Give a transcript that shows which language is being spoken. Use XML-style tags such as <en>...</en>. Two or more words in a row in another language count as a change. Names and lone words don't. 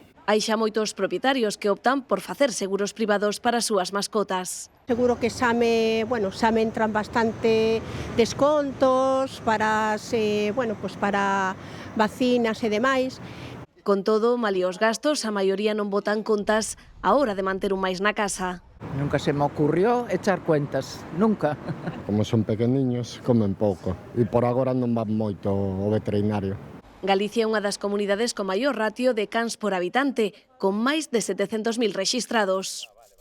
<gl>Hai xa moitos propietarios que optan por facer seguros privados para as súas mascotas. Seguro que xa me entran bastante descontos para vacinas e demais. Con todo, malí os gastos, a maioría non botan contas a hora de manter un máis na casa.</gl> <es>Nunca se me ocurrió echar cuentas, nunca.</es> <gl>Como son pequeniños, comen pouco e por agora non van moito ao veterinario. Galicia é unha das comunidades con maior ratio de cans por habitante, con máis de 700.000 rexistrados.</gl>